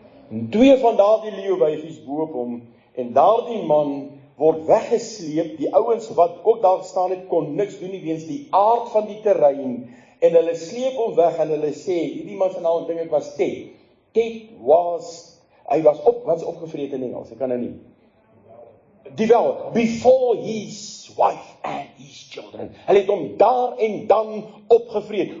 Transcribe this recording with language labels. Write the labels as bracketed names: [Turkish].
[Afrikaans] En 2 van daardie leeuwyfies bo op hom, en daardie man word weggesleep. Die ouens wat ook daar staan het, kon niks doen nie weens die aard van die terrein, en hulle sleep hom weg, en hulle sê, hierdie man se naam dink ek was Ted. Ted was, hy was opgevreet in Engels, ek kan nou nie. [English] Before his wife and his children. [Afrikaans] Hulle het hom daar en dan opgevreet.